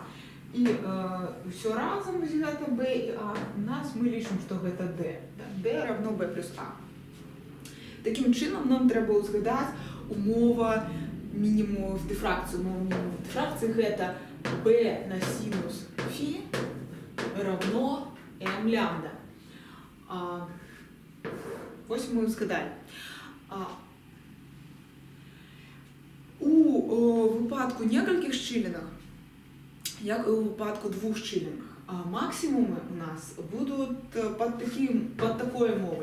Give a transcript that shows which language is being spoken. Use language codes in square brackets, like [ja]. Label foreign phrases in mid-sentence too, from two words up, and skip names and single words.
[be] І ўсё разам вось гэта b і a, у нас мы лічым, што гэта d. d равно b плюс a. Такім чынам нам трэба ўзгадаць умова мінімуму дыфракцыі. Умова мінімуму дыфракцыі гэта b на сінус φ равно m лямбда. Вось мы ўзгадалі. У выпадку некалькіх шчылінах, як і ў выпадку двух шчылінах, максімумы у нас будуць пад такой мовай.